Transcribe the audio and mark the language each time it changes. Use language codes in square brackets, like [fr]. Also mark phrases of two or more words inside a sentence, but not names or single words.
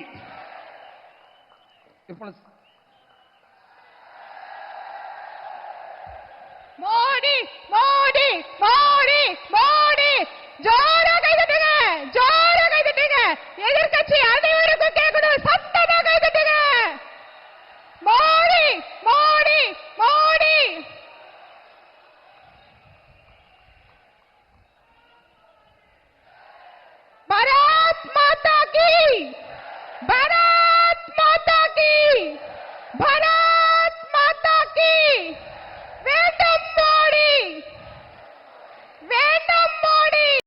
[ta] மோடி மோடி மோடி மோடி ஜோரா கைதட்டுங்க, ஜோரா கைதட்டுங்க. எதிர்க்கட்சி அனைவருக்கும் கேட்கணும், சத்தமா கைதட்டுங்க. மோடி மோடி மோடி. [hi] भारत माता की, भारत माता की, भारत माता की. [ta] வேண்டும் மோடி, வேண்டும் மோடி.